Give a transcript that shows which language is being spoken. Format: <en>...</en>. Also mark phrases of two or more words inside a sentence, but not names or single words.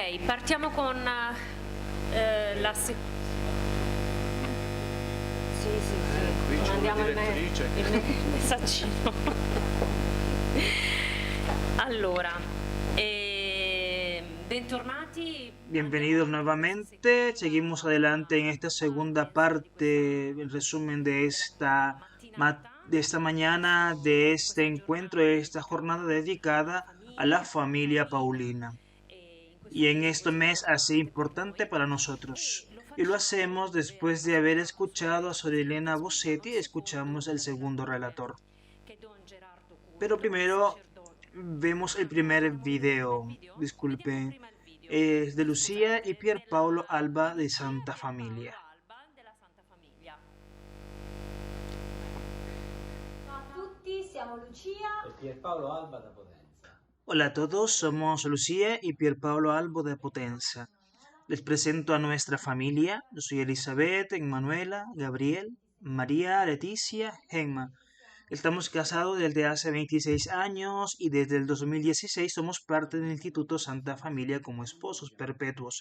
<it>Partiamo con la Qui c'è una mandiamo direttrice. il messaggino. Allora, bentornati.</it> <es>Bienvenidos nuevamente. Seguimos adelante en esta segunda parte, el resumen de esta mañana, de este encuentro, de esta jornada dedicada a la familia Paulina. Y en este mes así importante para nosotros. Y lo hacemos después de haber escuchado a Sor Elena Bossetti, escuchamos el segundo relator. Pero primero vemos el primer video, disculpen, es de Lucía y Pier Paolo Alba de Santa Familia.</es> <it>Ciao a tutti, siamo Lucia e Pierpaolo Alba da Potenza.</it> <es>Hola a todos, somos Lucía y Pier Paolo Alba de Potenza. Les presento a nuestra familia. Yo soy Elizabeth, Emanuela, Gabriel, María, Leticia, Gemma. Estamos casados desde hace 26 años y desde el 2016 somos parte del Instituto Santa Familia como esposos perpetuos.</es>